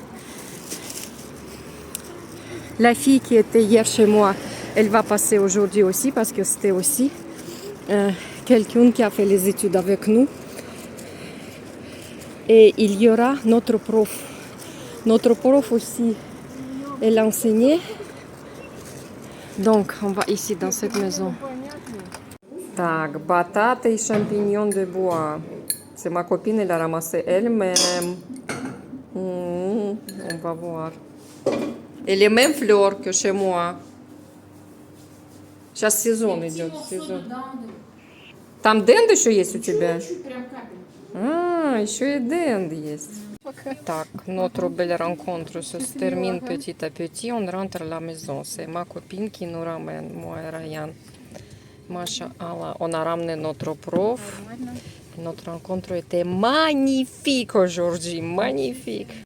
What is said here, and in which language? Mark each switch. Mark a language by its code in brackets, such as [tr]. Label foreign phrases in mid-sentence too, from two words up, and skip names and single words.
[fr] La fille qui était hier chez moi, elle va passer aujourd'hui aussi parce que c'était aussi quelqu'un qui a fait les études avec nous. Et il y aura notre prof. Notre prof aussi, elle enseignait. Donc, on va ici dans cette maison. [ru] Так, бататы [fr] et champignons de bois. C'est ma copine, elle a ramassé elle-même. On va voir. Et les mêmes fleurs que chez moi. [ru] Сейчас сезон идет. Сезон. Там денд еще есть у тебя? А, еще и денд есть. Так, [fr] notre belle rencontre se termine petit à petit. On rentre à la maison. C'est ma copine qui nous ramène, moi et Ryan. Masha'Allah, on a ramené notre prof. Notre rencontre était magnifique aujourd'hui. Magnifique.